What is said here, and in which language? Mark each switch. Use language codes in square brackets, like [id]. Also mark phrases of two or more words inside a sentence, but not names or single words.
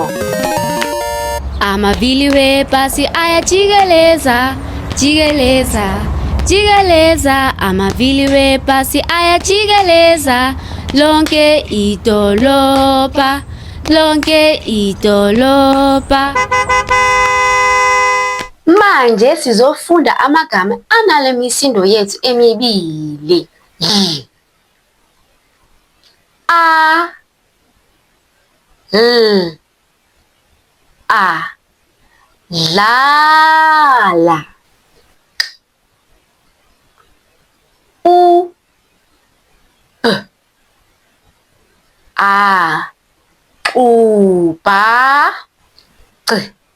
[zu] Amavili webhasi ayajikeleza jikeleza jikeleza amavili webhasi ayajikeleza lonke idolobha lonke idolobha. Manje sizofunda amagama anale misindo yethu emibili. A L A dlala U B A quba C